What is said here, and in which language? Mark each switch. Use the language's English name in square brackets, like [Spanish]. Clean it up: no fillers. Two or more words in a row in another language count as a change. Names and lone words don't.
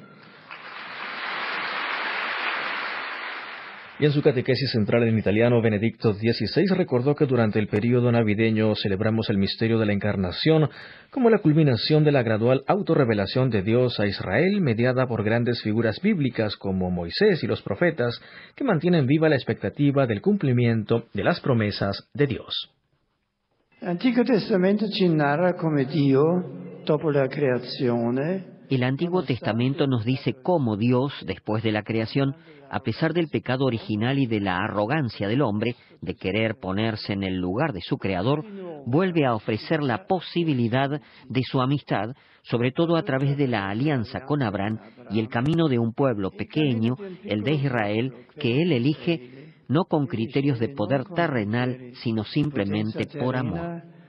[Spanish] Y en su catequesis central en italiano, Benedicto XVI recordó que durante el período navideño celebramos el misterio de la Encarnación como la culminación de la gradual autorrevelación de Dios a Israel, mediada por grandes figuras bíblicas como Moisés y los profetas, que mantienen viva la expectativa del cumplimiento de las promesas de Dios. El Antiguo Testamento [Italian] ci narra come Dio, dopo la creazione. [Spanish] El Antiguo Testamento nos dice cómo Dios, después de la creación, a pesar del pecado original y de la arrogancia del hombre, de querer ponerse en el lugar de su Creador, vuelve a ofrecer la posibilidad de su amistad, sobre todo a través de la alianza con Abraham y el camino de un pueblo pequeño, el de Israel, que Él elige no con criterios de poder terrenal, sino simplemente por amor.